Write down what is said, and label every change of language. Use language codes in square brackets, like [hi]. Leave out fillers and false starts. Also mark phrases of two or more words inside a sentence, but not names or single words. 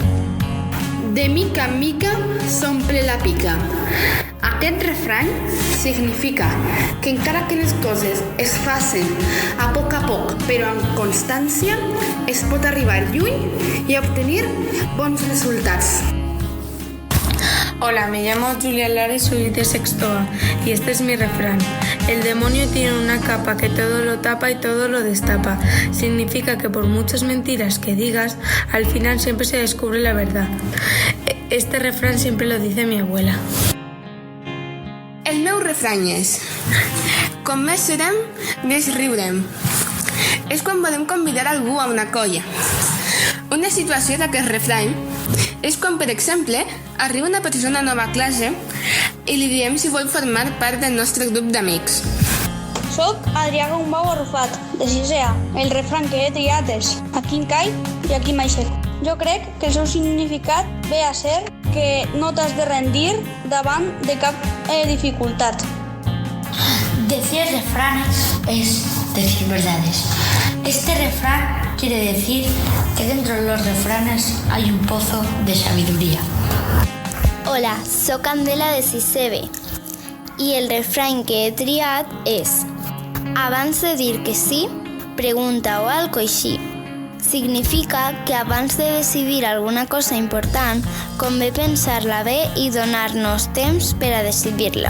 [ca] De mica en mica s'omple la pica. Aquest refrany significa que encara que les coses es facin a poc, però amb constància, es pot arribar lluny i obtenir bons resultats. [es] Hola, me llamo Julia Lara y soy de sexto A, y este es mi refrán. El demonio tiene una capa que todo lo tapa y todo lo destapa. Significa que por muchas mentiras que digas, al final siempre se descubre la verdad. Este refrán siempre lo dice mi abuela. [ca] El meu refrany és: com més serem, més riurem. És quan podem convidar algú a una colla. Una situació d'aquest refrany és quan, per exemple, arriba una persona nova a classe i li diem si vol formar part del nostre grup d'amics. Soc Adrià Gombau Arrufat, de 6è A. El refrany que he triat és: aquí em caic i aquí m'aixeco. Jo crec que el seu significat ve a ser que no t'has de rendir davant de cap dificultat. [es] Decir refranes es decir verdades. Este refrán quiere decir que dentro de los refranes hay un pozo de sabiduría. [ca] Hola, soc Candela de 6è B i el refrany que he triat és: abans de dir que sí, pregunta o algo així. Significa que abans de decidir alguna cosa important, convé pensar-la bé i donar-nos temps per a decidir-la.